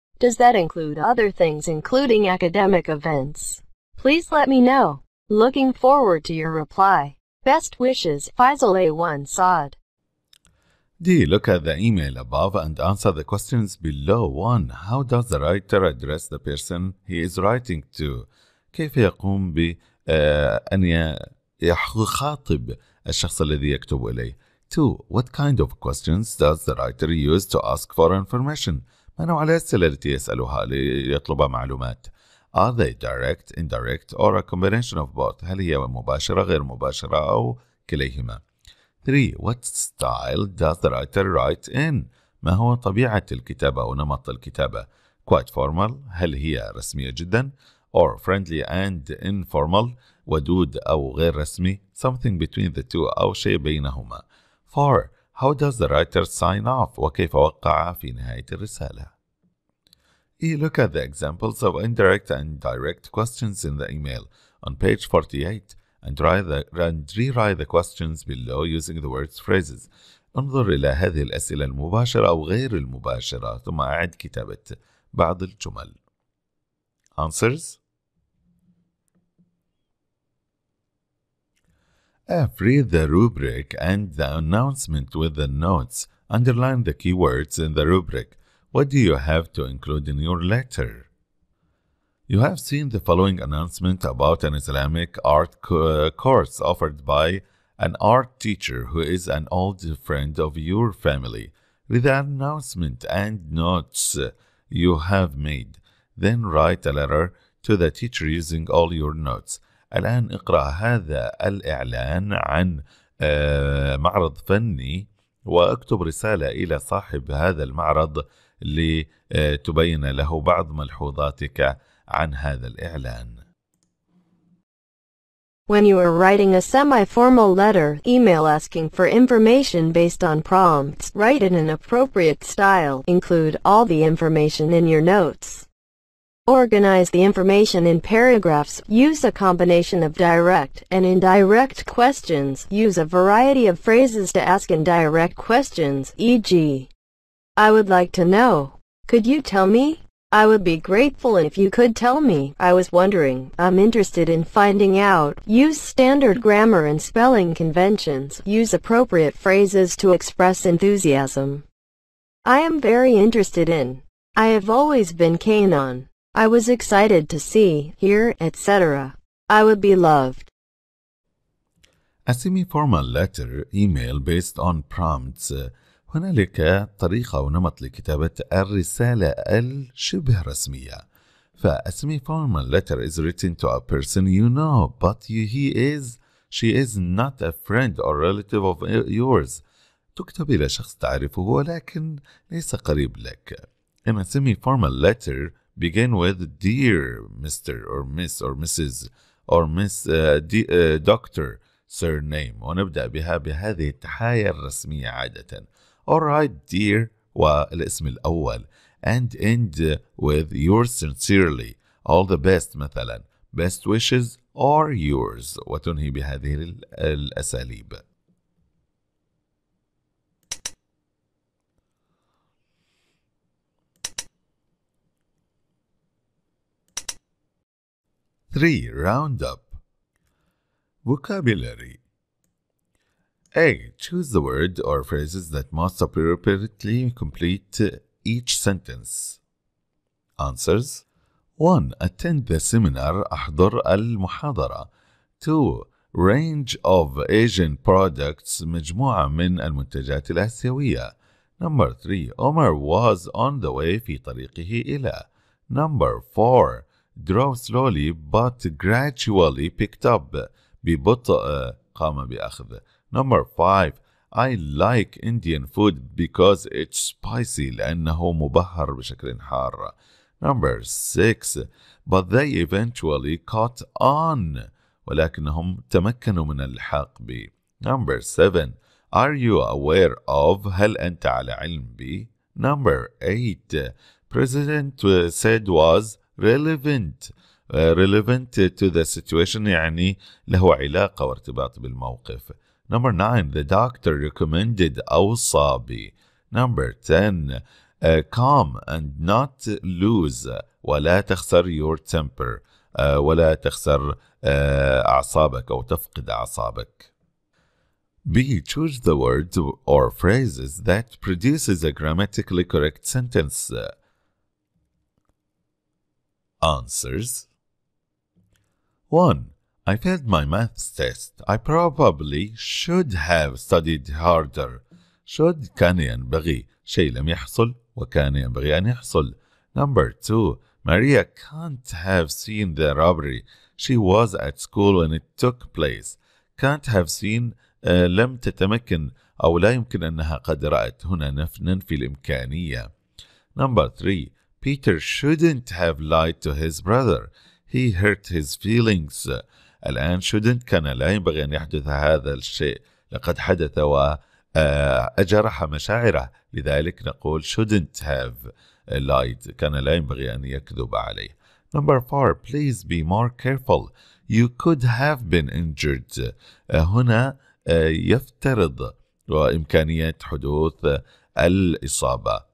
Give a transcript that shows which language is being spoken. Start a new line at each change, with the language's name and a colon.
English: Does that include other things including academic events? Please let me know. Looking forward to your reply. Best wishes, Faisal A1 Saad. D. Look at the email above and answer the questions below. 1. How does the writer address the person he is writing to?
Arabic: كيف يقوم بأن يخاطب الشخص الذي يكتب إليه؟ 2.
English: What kind of questions does the writer use to ask for information?
Arabic: ما نوع الأسئلة التي يسألها ليطلب معلومات؟
English: Are they direct, indirect, or a combination of both؟
Arabic: هل هي مباشرة غير مباشرة أو كليهما؟ 3.
English: What style does the writer write in؟
Arabic: ما هو طبيعة الكتابة أو نمط الكتابة؟
English: Quite formal؟
Arabic: هل هي رسمية جدا؟
English: Or friendly and informal؟
Arabic: ودود أو غير رسمي؟
English: Something between the two
Arabic: أو شيء بينهما.
English: 4. How does the writer sign off؟
Arabic: وكيف وقع في نهاية الرسالة؟
English: Look at the examples of indirect and direct questions in the email on page 48 and rewrite the questions below using the words phrases.
Arabic: انظر إلى هذه الأسئلة المباشرة أو غير المباشرة ثم أعد كتابة بعض الجمل.
English: Answers. F. Read the rubric and the announcement with the notes. Underline the keywords in the rubric. What do you have to include in your letter? You have seen the following announcement about an Islamic art course offered by an art teacher who is an old friend of your family. Read the announcement and notes you have made. Then write a letter to the teacher using all your notes.
Arabic: الآن اقرأ هذا الإعلان عن معرض فني واكتب رسالة إلى صاحب هذا المعرض لتبين له بعض ملحوظاتك عن هذا الإعلان.
English: When you are writing a semi-formal letter, email asking for information based on prompts, write in an appropriate style. Include all the information in your notes. Organize the information in paragraphs. Use a combination of direct and indirect questions. Use a variety of phrases to ask indirect questions, e.g., I would like to know. Could you tell me? I would be grateful if you could tell me. I was wondering. I'm interested in finding out. Use standard grammar and spelling conventions. Use appropriate phrases to express enthusiasm. I am very interested in. I have always been keen on. I was excited to see, hear, etc. I would be loved. A semi-formal letter email based on prompts.
Arabic: هنالك طريقة ونمط لكتابة الرسالة الشبه رسمية.
English: A semi-formal letter is written to a person you know, but she is not a friend or relative of yours.
Arabic: تكتب إلى شخص تعرفه ولكن ليس قريب لك.
English: In a semi-formal letter, begin with Dear Mr. or Miss or Mrs. or Miss Doctor surname
Arabic: ونبدأ بها بهذه التحايا الرسمية عادة.
English: Alright dear
Arabic: والاسم الأول
English: and end with yours sincerely. All the best مثلا best wishes or yours
Arabic: وتنهي بهذه الأساليب.
English: Three, round up. Vocabulary. A. Choose the word or phrases that most appropriately complete each sentence. Answers. 1. Attend the seminar.
Arabic: أحضر المحاضرة.
English: 2. Range of Asian products.
Arabic: مجموعة من المنتجات الآسيوية.
English: Number 3. Omar was on the way
Arabic: في طريقه إلى.
English: Number 4. Drove slowly but gradually picked up.
Arabic: ببطء قام بأخذ.
English: Number 5. I like Indian food because it's spicy
Arabic: لأنه مبهر بشكل حار.
English: Number 6. But they eventually caught on
Arabic: ولكنهم تمكنوا من اللحاق ب.
English: Number 7. Are you aware of
Arabic: هل أنت على علم ب.
English: Number 8. President said was relevant to the situation
Arabic: يعني له علاقة وارتباط بالموقف.
English: Number 9. The doctor recommended
Arabic: أوصى ب.
English: Number 10. Calm and not lose
Arabic: ولا تخسر
English: your temper
Arabic: ولا تخسر أعصابك أو تفقد أعصابك.
English: B. Choose the words or phrases that produces a grammatically correct sentence. Answers. 1. I failed my maths test. I probably should have studied harder.
Arabic: Should كان ينبغي شيء لم يحصل وكان ينبغي أن يحصل.
English: Number 2. Maria can't have seen the robbery. She was at school when it took place. Can't have seen
Arabic: لم تتمكن أو لا يمكن أنها قد رأت. هنا ننفي الإمكانية.
English: Number 3. Peter shouldn't have lied to his brother. He hurt his feelings.
Arabic: الآن shouldn't كان لا ينبغي أن يحدث هذا الشيء. لقد حدث وأجرح مشاعره. لذلك نقول
English: shouldn't have lied.
Arabic: كان لا ينبغي أن يكذب عليه.
English: Number 4. Please be more careful. You could have been injured.
Arabic: هنا يفترض وإمكانية حدوث الإصابة.